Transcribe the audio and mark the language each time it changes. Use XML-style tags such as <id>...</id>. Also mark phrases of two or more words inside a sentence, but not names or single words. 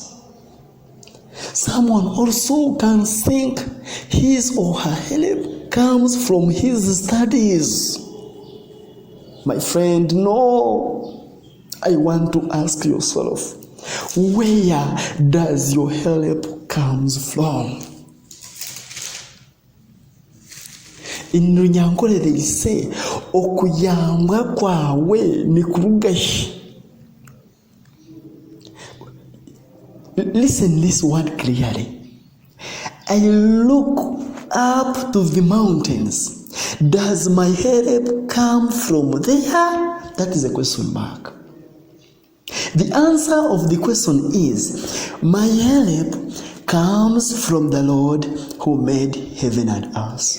<en>Someone also can think his or her help comes from his studies. My friend, no. I want to ask yourself, where does your help comes from? In Runyankole they say,</en> <nyn>okuyambwa kwawe ni kurugashi.</nyn> <en>Listen this word clearly. I look up to the mountains. Does my help come from there? That is a question mark. The answer of the question is, my help comes from the Lord who made heaven and earth.</en>